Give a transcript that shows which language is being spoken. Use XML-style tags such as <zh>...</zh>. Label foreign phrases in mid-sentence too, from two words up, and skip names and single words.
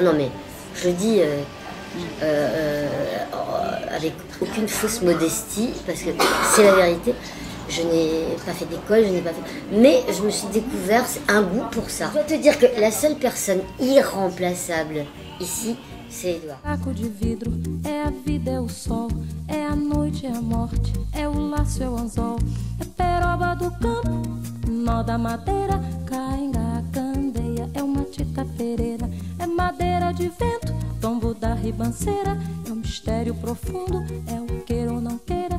<fr>Non, mais je le dis avec aucune fausse modestie, parce que c'est la vérité. Je n'ai pas fait d'école, mais je me suis découvert un goût pour ça. Je dois te dire que la seule personne irremplaçable ici, c'est Edouard.</fr> <pt>Caco de vidro, é a vida, é o sol, é a noite, é a morte, é o laço, é o anzol, é peroba do campo, nó da madeira, cainga, candeia, é uma tita pereira, é madeira de vento, tombo da ribanceira, é um mistério profundo, é o queira ou não queira.</pt>